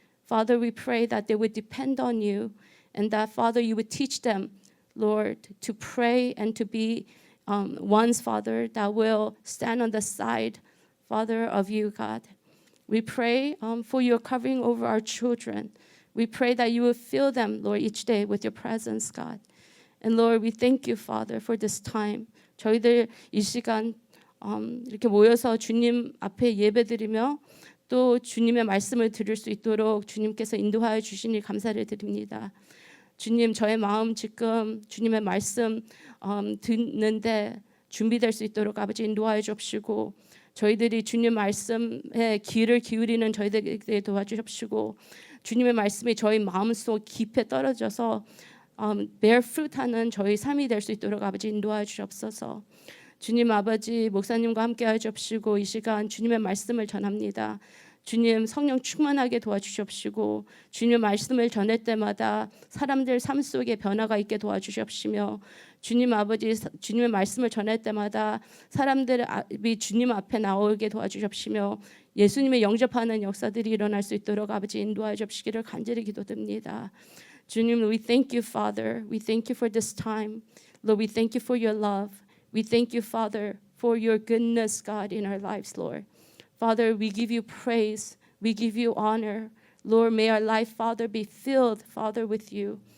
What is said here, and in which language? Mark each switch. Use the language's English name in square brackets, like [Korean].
[English] Father, we pray that they would depend on you and that, Father, you would teach them, Lord, to pray and to be ones, Father, that will stand on the side, Father, of you, God. We pray for your covering over our children. We pray that you will fill them, Lord, each day with your presence, God. And Lord, we thank you, Father, for this time. [Korean] 저희들 이 시간 이렇게 모여서 주님 앞에 예배드리며 또 주님의 말씀을 들을 수 있도록 주님께서 인도하여 주시니 감사를 드립니다. 주님, 저의 마음 지금 주님의 말씀 듣는데 준비될 수 있도록 아버지 인도하여 주옵시고 저희들이 주님 말씀에 귀를 기울이는 저희들에게 도와주십시고 주님의 말씀이 저희 마음속 깊이 떨어져서 [English] bear fruit [Korean] 하는 저희 삶이 될 수 있도록 아버지 인도하여 주옵소서. 주님 아버지 목사님과 함께하여 주옵시고 이 시간 주님의 말씀을 전합니다. 주님 성령 충만하게 도와주시옵시고 주님의 말씀을 전할 때마다 사람들 삶 속에 변화가 있게 도와주시옵시며 주님 아버지 주님의 말씀을 전할 때마다 사람들이 주님 앞에 나오게 도와주시옵시며 예수님의 영접하는 역사들이 일어날 수 있도록 아버지 인도하여 주시기를 간절히 기도드립니다. 주님, [English] we thank you, Father. We thank you for this time. Lord, we thank you for your love. We thank you, Father, for your goodness, God, in our lives, Lord. Father, we give you praise. We give you honor. Lord, may our life, Father, be filled, Father, with you.